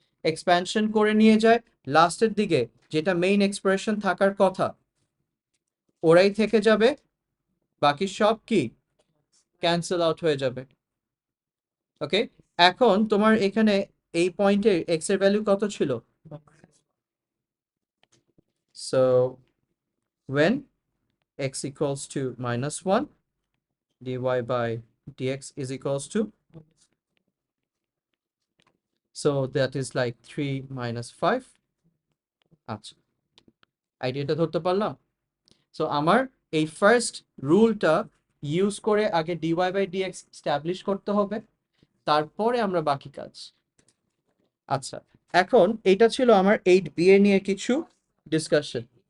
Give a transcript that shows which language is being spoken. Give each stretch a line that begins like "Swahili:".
Bangla: Expansion করে নিয়ে যায় লাস্টের দিকে যেটা মেইন এক্সপ্রেশন থাকার কথা ওরাই থেকে যাবে, বাকি সব কি ক্যান্সেল আউট হয়ে যাবে। ওকে, এখন তোমার এখানে এই পয়েন্টে এক্স এর ভ্যালু কত ছিল?
English: So when x equals to -1 dy by dx is equals to, so that is like 3 minus 5.
Bangla: আচ্ছা, আইডিয়াটা ধরতে পারলাম। সো আমার এই ফার্স্ট রুলটা ইউজ করে আগে dy by dx স্ট্যাবলিশ করতে হবে, তারপরে আমরা বাকি কাজ। আচ্ছা, এখন এটা ছিল আমার 8b এর নিয়ে কিছু ডিসকাশন।